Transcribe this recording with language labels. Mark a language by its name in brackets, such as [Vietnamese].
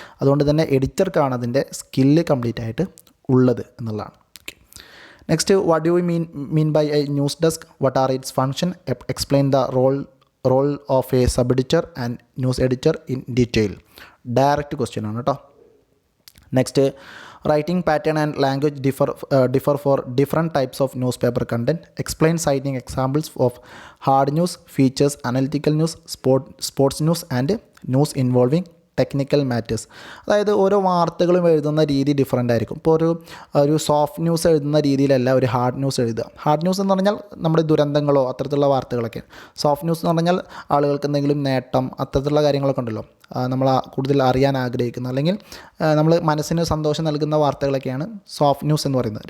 [Malayalam] അതുകൊണ്ട് തന്നെ എഡിറ്റർക്കാണ് അതിൻ്റെ സ്കില്ല് കംപ്ലീറ്റ് ആയിട്ട് ഉള്ളത് എന്നുള്ളതാണ്. [English] Next, what do we mean by a news desk? What are its function? Explain the role of a sub-editor and news editor in detail. Direct question [Malayalam] ആണ് കേട്ടോ. [English] Next, writing pattern and language differ for different types of newspaper content. Explain citing examples of hard news, features, analytical news, sports news and news involving technical matters. [Malayalam] അതായത് ഓരോ വാർത്തകളും എഴുതുന്ന രീതി different ആയിരിക്കും. ഇപ്പോൾ ഒരു സോഫ്റ്റ് ന്യൂസ് എഴുതുന്ന രീതിയിലല്ല ഒരു ഹാർഡ് ന്യൂസ് എഴുതുക. ഹാർഡ് ന്യൂസ് എന്ന് പറഞ്ഞാൽ നമ്മുടെ ദുരന്തങ്ങളോ അത്തരത്തിലുള്ള വാർത്തകളൊക്കെ. സോഫ്റ്റ് ന്യൂസ് എന്ന് പറഞ്ഞാൽ ആളുകൾക്ക് എന്തെങ്കിലും നേട്ടം അത്തരത്തിലുള്ള കാര്യങ്ങളൊക്കെ ഉണ്ടല്ലോ, നമ്മൾ കൂടുതൽ അറിയാൻ ആഗ്രഹിക്കുന്ന അല്ലെങ്കിൽ നമ്മൾ മനസ്സിന് സന്തോഷം നൽകുന്ന വാർത്തകളൊക്കെയാണ് സോഫ്റ്റ് ന്യൂസ് എന്ന് പറയുന്നത്.